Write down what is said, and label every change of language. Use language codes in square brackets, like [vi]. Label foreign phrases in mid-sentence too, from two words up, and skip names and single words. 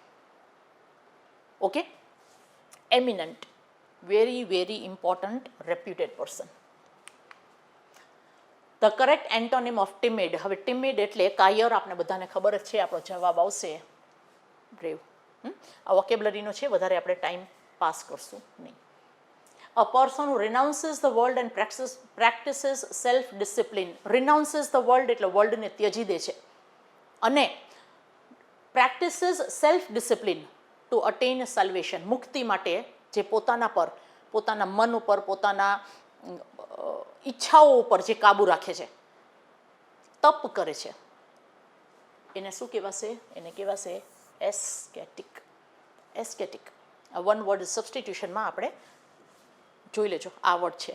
[en] okay, eminent, very very important, reputed person. the correct antonym of timid. [gu] હવે ટિમિડ એટલે કાયર, આપણે બધાને ખબર જ છે. આપણો જવાબ આવશે બ્રેવ. આ વોકેબ્લરીનો છે, વધારે આપણે [en] time pass [gu] કરશું નહીં. [en] A person who renounces the world and practices self-discipline. Renounces the world [gu] એટલે વર્લ્ડને ત્યજી દે છે અને [en] practices self-discipline to attain salvation. [gu] મુક્તિ માટે જે પોતાના પર, પોતાના મન ઉપર, પોતાના ઈચ્છાઓ ઉપર જે કાબુ રાખે છે, તપ કરે છે, એને શું કહેવાશે? એને કહેવાશે એસ્કેટિક. એસ્કેટિક. [en] one word substitutionમાં [gu] આપણે જોઈ લેજો, આ વર્ડ છે.